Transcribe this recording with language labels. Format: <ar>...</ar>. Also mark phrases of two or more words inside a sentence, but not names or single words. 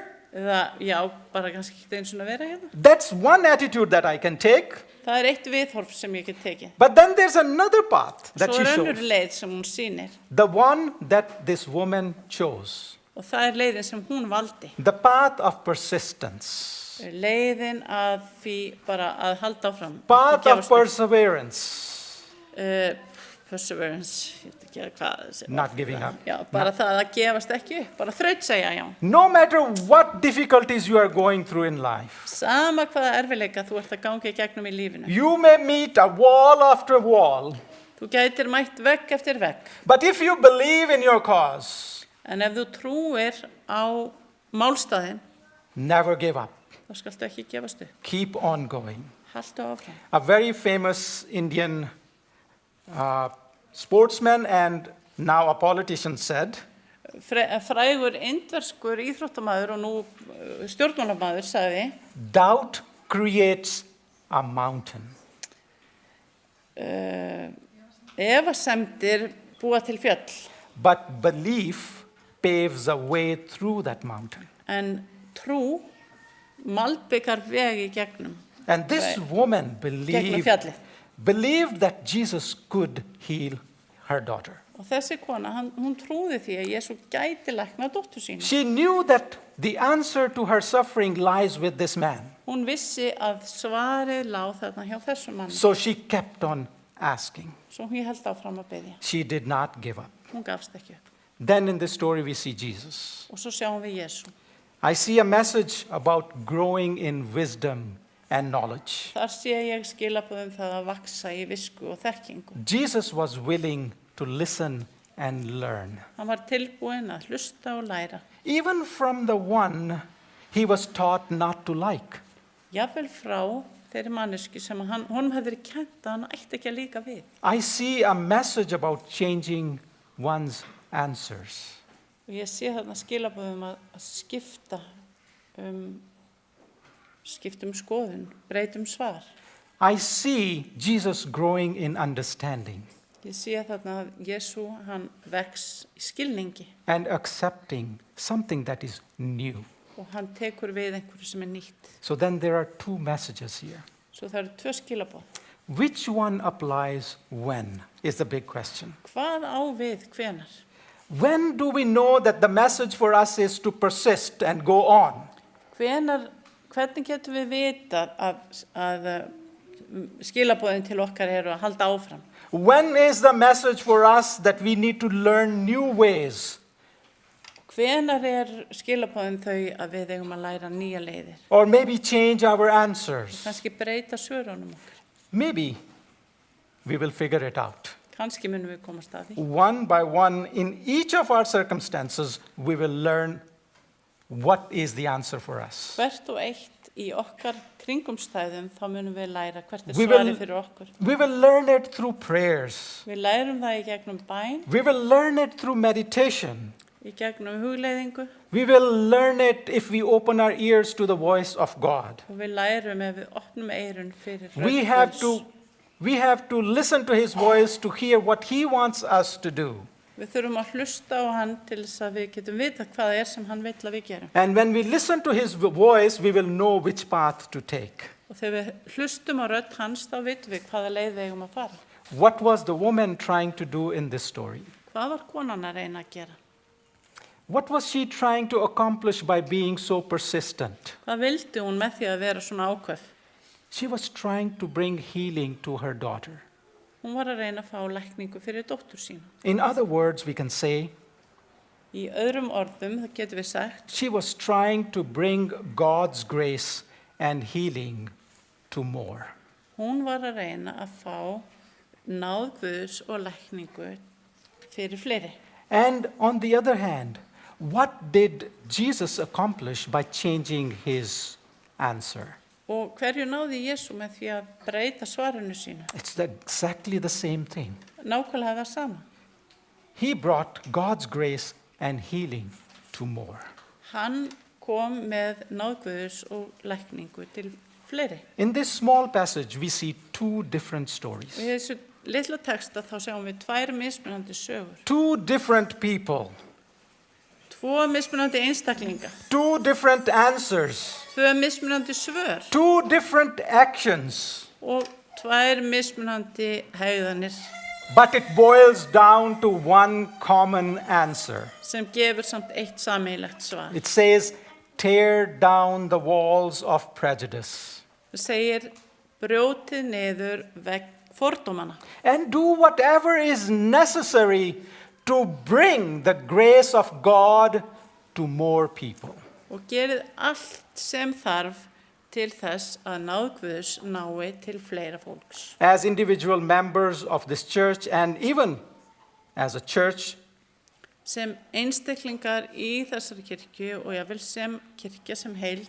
<is>eða já, bara kannski ekki eins og að vera hérna.</is> <en>That's one attitude that I can take.</en> <is>Það eitt viðhorf sem ég get tekið.</is> <en>But then there's another path that</en> <is>Svo</is> <en>she</en> <is>önnur</is> <en>shows.</en> <is>leið sem hún sýnir</is> <en>The one that this woman chose.</en> <is>og það leiðin sem hún valdi.</is> <en>The path of persistence.</en> <is>Leiðin að því bara að halda áfram.</is> <en>Path</en> <is>ekki</is> <en>of</en> <is>gefast upp.</is> <en>perseverance.</en> <is>Perseverance, ég veit ekki hvað sem.</is> <en>Not giving up.</en> <is>Já, bara það að gefast ekki upp, bara þrautsegja, já.</is> <en>No matter what difficulties you are going through in life,</en> <is>Sama hvaða erfileika þú ert að ganga í gegnum í lífinu.</is> <en>you may meet a wall after wall.</en> <is>Þú gætir mætt vegg eftir vegg,</is> <en>But if you believe in your cause,</en> <is>en ef þú trúir á málstaðinn,</is> <en>never give up.</en> <is>þá skaltu ekki gefast upp.</is> <en>Keep on going.</en> <is>Haltu áfram.</is> <en>A very famous Indian sportsman and now a politician said,</en> <is>Frægur indverskur íþróttamaður og nú stjórnmálamaður sagði,</is> <en>doubt creates a mountain.</en> <is>efasemdir búa til fjöll,</is> <en>But belief paves a way through that mountain.</en> <is>en trú malbikar veg í gegnum.</is> <en>And this woman</en> <is>Gegnum fjallið.</is> <en>believed that Jesus could heal her daughter.</en> <is>Og þessi kona, hún trúði því að Jesú gæti lækna dóttur sína.</is> <en>She knew that the answer to her suffering lies with this man.</en> <is>Hún vissi að svarið lá þarna hjá þessum manni.</is> <en>So she kept on asking.</en> <is>Svo hún held áfram að biðja.</is> <en>She did not give up.</en> <is>Hún gafst ekki upp.</is> <en>Then in this story we see Jesus.</en> <is>Og svo sjáum við Jesú.</is> <en>I see a message about growing in wisdom and knowledge.</en> <is>Þar sé ég skilaboð það að vaksa í visku og þekkingu.</is> <en>Jesus was willing to listen and learn.</en> <is>Hann var tilbúinn að hlusta og læra.</is> <en>Even from the one he was taught not to like.</en> <is>Jafnvel frá þeirri mannesku sem honum hefði verið kennt að hann ætti ekki að líka við.</is> <en>I see a message about changing one's answers.</en> <is>Og ég sé þarna skilaboðum að skipta skoðun, breytum svar.</is> <en>I see Jesus growing in understanding</en> <is>Ég sé þarna að Jesú, hann vex í skilningi</is> <en>and accepting something that is new.</en> <is>og hann tekur við einhverju sem nýtt.</is> <en>So then there are two messages here.</en> <is>Svo það eru tvö skilaboð.</is> <en>Which one applies when is the big question.</en> <is>Hvað á við hvenar?</is> <en>When do we know that the message for us is to persist and go on?</en> <is>Hvernig getum við vita að skilaboðin til okkar eru að halda áfram?</is> <en>When is the message for us that we need to learn new ways?</en> <is>Hvenar skilaboðin þau að við eigum að læra nýja leiðir?</is> <en>Or maybe change our answers?</en> <is>Kannski breyta svörunum okkar.</is> <en>Maybe we will figure it out.</en> <is>Kannski munum við komast að því.</is> <en>One by one, in each of our circumstances, we will learn what is the answer for us?</en> <is>Hvert og eitt í okkar kringumstæðum, þá munum við læra hvert</is> <en>We</en> <is>svarið</is> <en>will-</en> <is>fyrir okkur.</is> <en>We will learn it through prayers.</en> <is>Við lærum það í gegnum bæn,</is> <en>We will learn it through meditation.</en> <is>í gegnum hugleiðingu</is> <en>We will learn it if we open our ears to the voice of God.</en> <is>og við lærum ef við opnum eyrun fyrir</is> <en>We</en> <is>rödd</is> <en>have</en> <is>Guðs.</is> <en>to listen to his voice to hear what he wants us to do.</en> <is>Við þurfum að hlusta á hann til þess að við getum vita hvað það er sem hann vill að við gerum.</is> <en>And when we listen to his voice, we will know which path to take.</en> <is>Og þegar við hlustum á rödd hans, þá vitum við hvaða leið við eigum að fara.</is> <en>What was the woman trying to do in this story?</en> <is>Hvað var konan að reyna að gera?</is> <en>What was she trying to accomplish by being so persistent?</en> <is>Hvað vildi hún með því að vera svona ákveð?</is> <en>She was trying to bring healing to her daughter.</en> <is>Hún var að reyna að fá lækningu fyrir dóttur sína.</is> <en>In other words, we can say</en> <is>Í öðrum orðum, það getur við sagt,</is> <en>she was trying to bring God's grace and healing to more.</en> <is>hún var að reyna að fá náð Guðs og lækningu fyrir fleiri.</is> <en>And on the other hand, what did Jesus accomplish by changing his answer?</en> <is>Og hverju náði Jesú með því að breyta svarinu sínu?</is> <en>It's exactly the same thing.</en> <is>Nákvæmlega það sama.</is> <en>He brought God's grace and healing to more.</en> <is>Hann kom með náð Guðs og lækningu til fleiri.</is> <en>In this small passage, we see two different stories.</en> <is>Og í þessu litla texta þá sjáum við tvær mismunandi sögur.</is> <en>Two different people,</en> <is>Tvo mismunandi einstaklinga,</is> <en>two different answers,</en> <is>tvö mismunandi svör</is> <en>two different actions.</en> <is>og tvær mismunandi hegðanir</is> <en>But it boils down to one common answer.</en> <is>sem gefur samt eitt sameiginlegt svar.</is> <en>It says, tear down the walls of prejudice</en> <is>Það segir brjótið niður vegg fordómana</is> <en>and do whatever is necessary to bring the grace of God to more people.</en> <is>og gerið allt sem þarf til þess að náð Guðs nái til fleira fólks.</is> <en>As individual members of this church and even as a church,</en> <is>Sem einstaklingar í þessari kirkju og jáfnvel sem kirkja sem heild,</is>